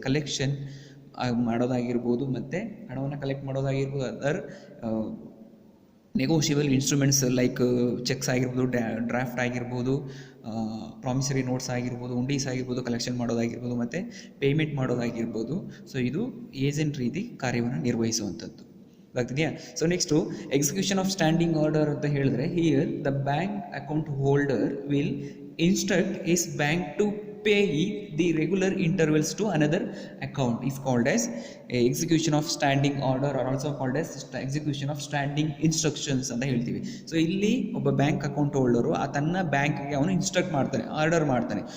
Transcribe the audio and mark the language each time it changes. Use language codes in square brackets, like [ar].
[kn] Collection ಮಾಡೋದಾಗಿರ್ಬೋದು, ಮತ್ತು ಹಣವನ್ನು ಕಲೆಕ್ಟ್ ಮಾಡೋದಾಗಿರ್ಬೋದು, other negotiable instruments like cheques ಆಗಿರ್ಬೋದು, ಡ್ರಾಫ್ಟ್ ಆಗಿರ್ಬೋದು, ಪ್ರಾಮಿಸರಿ ನೋಟ್ಸ್ ಆಗಿರ್ಬೋದು, ಹುಂಡೀಸ್ ಆಗಿರ್ಬೋದು, ಕಲೆಕ್ಷನ್ ಮಾಡೋದಾಗಿರ್ಬೋದು, ಮತ್ತು ಪೇಮೆಂಟ್ ಮಾಡೋದಾಗಿರ್ಬೋದು. ಸೊ ಇದು ಏಜೆಂಟ್ ರೀತಿ ಕಾರ್ಯವನ್ನು ನಿರ್ವಹಿಸುವಂಥದ್ದು ಆಗ್ತಿದೆಯಾ. [en] so next execution of standing order [kn] ಅಂತ ಹೇಳಿದ್ರೆ, [en] here the bank account holder will instruct his bank to pay the regular intervals to another account is called as execution of standing order, or also called as execution of standing instructions [kn] ಅಂತ ಹೇಳ್ತೀವಿ. So ಇಲ್ಲಿ ಒಬ್ಬ bank account holder ತನ್ನ ಬ್ಯಾಂಕ್ಗೆ ಅವನು instruct ಮಾಡ್ತಾನೆ, order ಮಾಡ್ತಾನೆ.